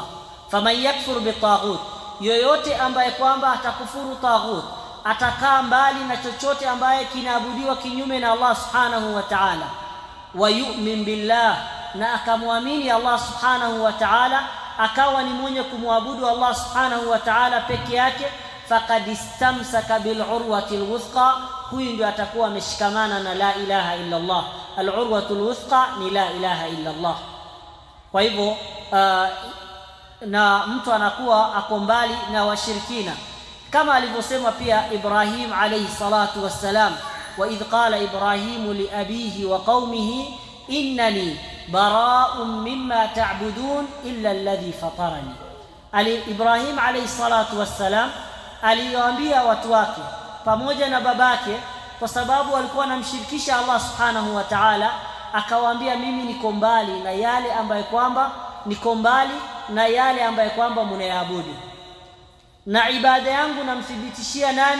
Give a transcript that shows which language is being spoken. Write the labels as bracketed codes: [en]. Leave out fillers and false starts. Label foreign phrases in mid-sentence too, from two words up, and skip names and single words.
[ar] فمن يكفر بالطاغوت, [sw] yoyote ambaye kwamba atakufuru taghut, atakaa mbali na chochote ambaye kinaabudiwa kinyume na Allah [ar] سبحانه وتعالى, ويؤمن بالله, [sw] na akamwamini Allah [ar] سبحانه وتعالى, [sw] akawa ni mwenye kumwabudu Allah [ar] سبحانه وتعالى [sw] peke yake, [ar] فقد استمسك بالعروة الوثقى, [sw] huyu ndio atakuwa ameshikamana na [ar] لا إله إلا الله. العروة الوثقى [sw] ni [ar] لا إله إلا الله. [sw] Kwa hivyo na mtu anakuwa ako mbali na washirikina, kama alivyosema pia Ibrahim [ar] عليه الصلاة والسلام, وإذ قال إبراهيم لأبيه وقومه إنني براء مما تعبدون إلا الذي فطرني. [sw] Ibrahim [ar] عليه الصلاة والسلام [sw] aliwaambia watu wake pamoja na babake, kwa sababu walikuwa wanamshirikisha Allah [ar] سبحانه وتعالى, [sw] akawaambia mimi niko mbali na yale ambaye kwamba mnayaabudu, na ibada yangu namthibitishia nani?